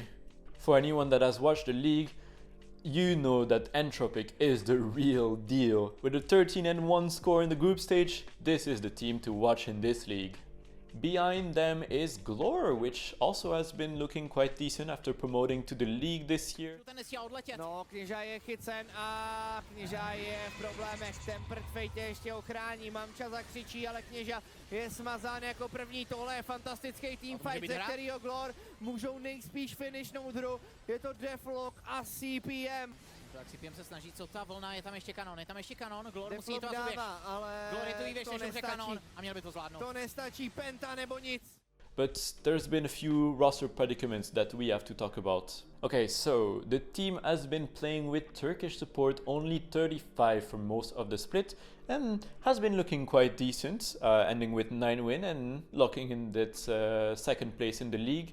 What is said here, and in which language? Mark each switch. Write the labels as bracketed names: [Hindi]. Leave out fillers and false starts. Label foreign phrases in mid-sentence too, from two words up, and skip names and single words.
[English] For anyone that has watched the league, you know that Entropic is the real deal. With a 13-1 score in the group stage, this is the team to watch in this league. Behind them is Glor, which also has been looking quite decent after promoting to the league this year. [Czech] No, Kněža je chycen a Kněža je v problémech. Ten Prtfejt ještě ochrání, Mamča zakřičí, ale Kněža je smazán jako první. Tohle je fantastický teamfight, ze kterého Glor můžou nejspíš finishnout hru. Je to Deathlock a CPM. Tak CPM se snaží, co ta vlna, je tam ještě kanon, Glor musí jít to a Glor je tu i věž, než umře kanon a měl by to zvládnout. To nestačí, Penta nebo nic. [English] But there's been a few roster predicaments that we have to talk about. Okay, so the team has been playing with Turkish support only 35 for most of the split and has been looking quite decent, ending with 9 wins and locking in that second place in the league.